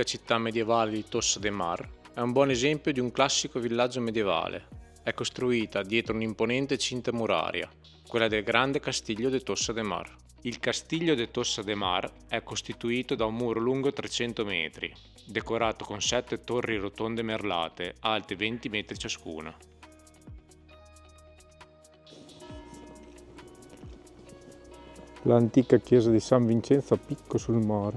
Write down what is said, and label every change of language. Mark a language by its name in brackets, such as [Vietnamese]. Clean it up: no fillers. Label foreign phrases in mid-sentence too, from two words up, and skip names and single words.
[Italian] medievale di Tossa de Mar, è un buon esempio di un classico villaggio medievale. è costruita dietro un'imponente cinta muraria, quella del grande Castillo de Tossa de Mar. Il Castillo de Tossa de Mar è costituito da un muro lungo 300 metri, decorato con 7 torri rotonde merlate, alte 20 metri ciascuna. L'antica chiesa di San Vincenzo a picco sul mare.